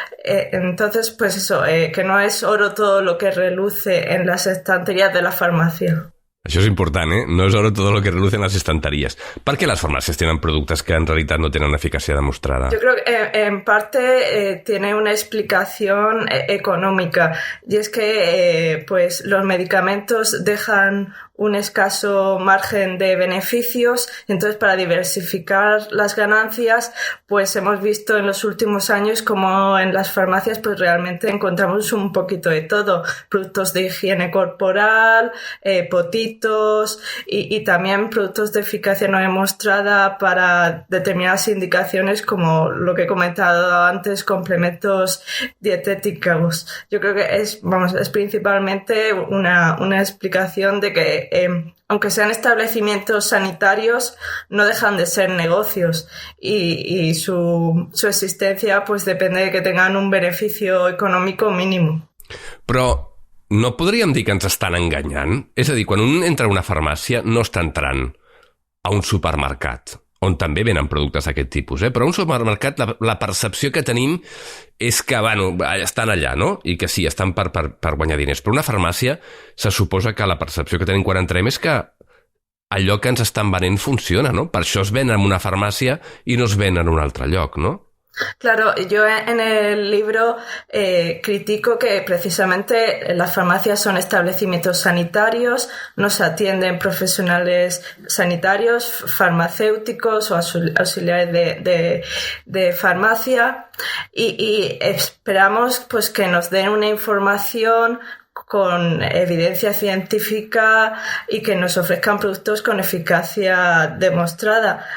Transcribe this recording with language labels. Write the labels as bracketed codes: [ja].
[es] Entonces, pues eso, que no es oro todo lo que reluce en las estanterías de la farmacia. [ca] Això és important, [es] No és oro todo lo que reluce en las estanterías. ¿Por qué las farmacias tienen productos que en realidad no tienen una eficacia demostrada? Yo creo que en parte tiene una explicación económica, y es que pues los medicamentos dejan un escaso margen de beneficios, entonces para diversificar las ganancias pues hemos visto en los últimos años como en las farmacias pues realmente encontramos un poquito de todo, productos de higiene corporal, potitos y también productos de eficacia no demostrada para determinadas indicaciones como lo que he comentado antes, complementos dietéticos. Yo creo que es principalmente una explicación de que aunque sean establecimientos sanitarios, no dejan de ser negocios y su existencia pues depende de que tengan un beneficio econòmic mínimo. [ca] Però no podríem dir que ens estan enganyant? És a dir, quan un entra a una farmàcia no està entrant a un supermercat, on també venen productes d'aquest tipus, Però a un supermercat la percepció que tenim és que, estan allà, no? I que sí, estan per guanyar diners. Però una farmàcia se suposa que la percepció que tenim quan entrem és que allò que ens estan venent funciona, no? Per això es ven en una farmàcia i no es ven en un altre lloc, no? [es] Claro, yo en el libro critico que precisamente las farmacias son establecimientos sanitarios, nos atienden profesionales sanitarios, farmacéuticos o auxiliares de farmacia y esperamos pues que nos den una información con evidencia científica y que nos ofrezcan productos con eficacia demostrada.